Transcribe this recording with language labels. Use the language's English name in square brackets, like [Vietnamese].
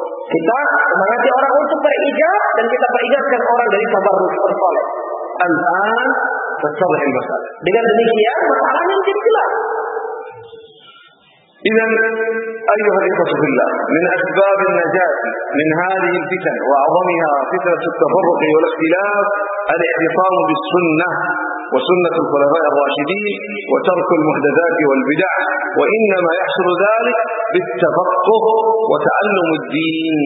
[Indonesian] Kita semangati orang untuk berijab dan kita peringatkan orang dari tabarruj bersoleh. [Arabic] Al-an تتضح المسألة. [Indonesian] Dengan demikian masalah menjadi jelas. [Arabic] إذن أيها الإخوة في الله من أسباب النجاة من هذه الفتن وأعظمها فتنة التفرق والاختلاف الاعتصام بالسنة وسنة الخلفاء الراشدين وترك المحدثات والبدع، وإنما يحصل ذلك بالتفقه وتعلم الدين.